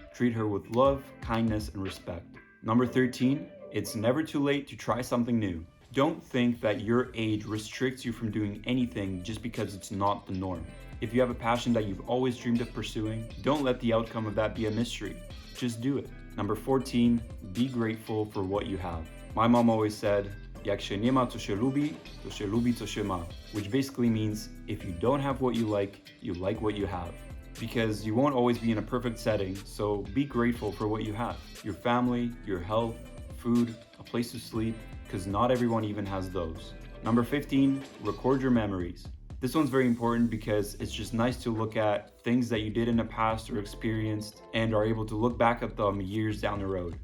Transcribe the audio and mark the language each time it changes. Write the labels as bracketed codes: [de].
[en] Treat her with love, kindness, and respect. Number 13, it's never too late to try something new. Don't think that your age restricts you from doing anything just because it's not the norm. If you have a passion that you've always dreamed of pursuing, don't let the outcome of that be a mystery. Just do it. Number 14, be grateful for what you have. My mom always said, [pl] Jak się nie ma, co się lubi, to się lubi, co się ma, [en] which basically means if you don't have what you like what you have. Because you won't always be in a perfect setting, so be grateful for what you have. Your family, your health, food, a place to sleep, because not everyone even has those. Number 15, record your memories. This one's very important because it's just nice to look at things that you did in the past or experienced and are able to look back at them years down the road.